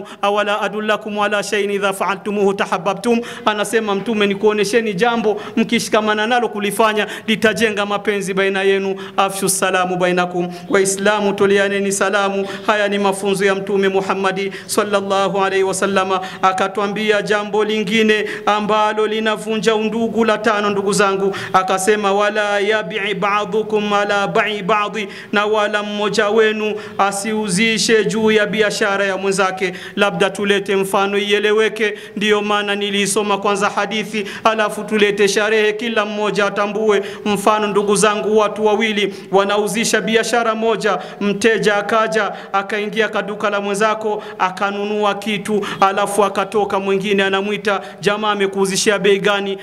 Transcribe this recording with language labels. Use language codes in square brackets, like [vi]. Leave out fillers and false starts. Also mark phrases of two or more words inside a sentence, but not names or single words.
[ar] أولا أدلكم على شيء إذا فعلتموه تحاببتم, [sw] anasema mtume, nikuonesheni jambo mkishikamana nalo kulifanya litajenga mapenzi baina yenu. [ar] أفشوا السلام بينكم. [sw] Waislamu tulianeni salamu. Haya ni mafunzo ya Mtume Muhammad [ar] صلى الله عليه وسلم. [sw] Akatuambia jambo lingine ambalo linavunja undugu la tano ndugu zangu, akasema [ar] ولا يبع بعضكم على بيع بعض, [sw] na wala mmoja wenu asiuzishe juu ya biashara ya mwenzake. Labda tulete mfano ieleweke, ndio maana nilisoma kwanza hadithi alafu tulete sharehe kila mmoja atambue. Mfano ndugu zangu, watu wawili wanauzisha biashara moja, mteja akaja akaingia kaduka la mwenzako akanunua kitu, alafu akatoka mwingine anamuita, jamaa amekuuzishia bei gani?